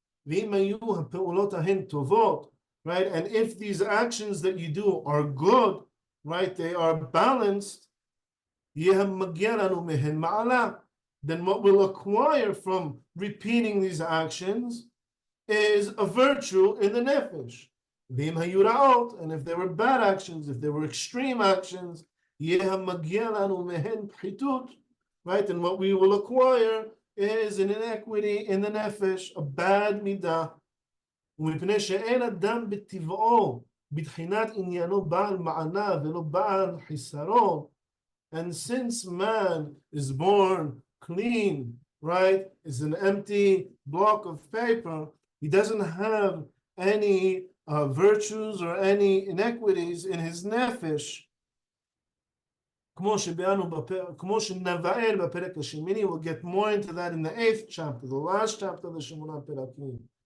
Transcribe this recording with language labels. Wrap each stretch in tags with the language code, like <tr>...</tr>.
<en>Right? And if these actions that you do are good, right, they are balanced, then what we'll acquire from repeating these actions is a virtue in the nefesh. And if they were bad actions, if they were extreme actions, right, then what we will acquire is an inequity in the nefesh, a bad midah.</en> <he>ומפני שאין אדם בטבעו בבחינת עניינו בעל מענה ולא בעל חיסרון.</he> <en>And since man is born clean, right, is an empty block of paper, he doesn't have any virtues or any inequities in his nefesh.</en> <he>כמו שנבאר בפרק השמיני,</he> <en>we'll get more into that in the 8th chapter, the last chapter of the Shemonah Perakim.</en>